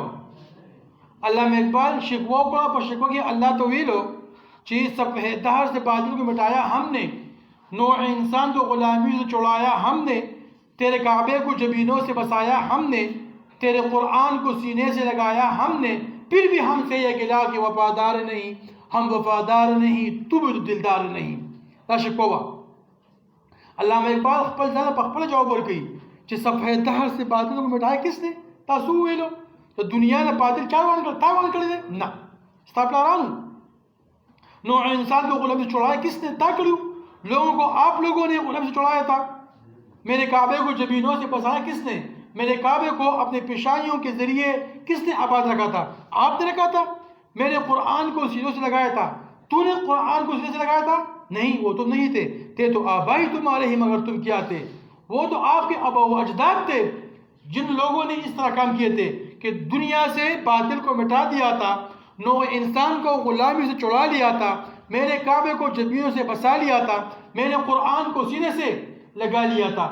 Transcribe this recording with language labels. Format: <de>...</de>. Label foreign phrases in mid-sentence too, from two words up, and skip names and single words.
<ur>علامہ اقبال شکوہ کو پر شکوہ کی اللہ</ur> <ps>تو ویلو</ps> <ur>چیز صفحہ دہر سے باطل کو مٹایا ہم نے، نوع انسان کو غلامی سے چھڑایا ہم نے، تیرے کعبے کو جبینوں سے بسایا ہم نے، تیرے قرآن کو سینے سے لگایا ہم نے، پھر بھی ہم سے یہ گلا کہ وفادار نہیں، ہم وفادار نہیں تو بھی دلدار نہیں.</ur> <ps>لا شکوہ علامہ اقبال خپل ځان په خپل جواب ورکړي چې</ps> <ur>صفحه دهر سے باطل کو مټای کس نے،</ur> <ps>تاسو ویلو ته دنیا نه باطل چا وان کړ تا وان کړی دی نه ستا پلارانو.</ps> <ur>نوع انسان کو غلام سے چھڑایا کس نے،</ur> <ps>تا کړو</ps> <ur>لوگوں کو آپ لوگوں نے غلام سے چھڑایا تھا. میرے کعبے کو جبینوں سے بسایا کس نے، میرے کعبے کو اپنے پیشانیوں کے ذریعے کس نے آباد رکھا تھا، آپ نے رکھا تھا. میرے قرآن کو سینوں سے لگایا تھا، تو نے قرآن کو سینے سے لگایا تھا، نہیں وہ تو نہیں تھے تو آبائی تمہارے ہی مگر تم کیا تھے، وہ تو آپ کے آبا و اجداد تھے جن لوگوں نے اس طرح کام کیے تھے کہ دنیا سے باطل کو مٹا دیا تھا، نوع انسان کو غلامی سے چھڑا لیا تھا، میرے کعبے کو جبینوں سے بسا لیا تھا، میرے قرآن کو سینے سے لگا لیا تھا.</ur>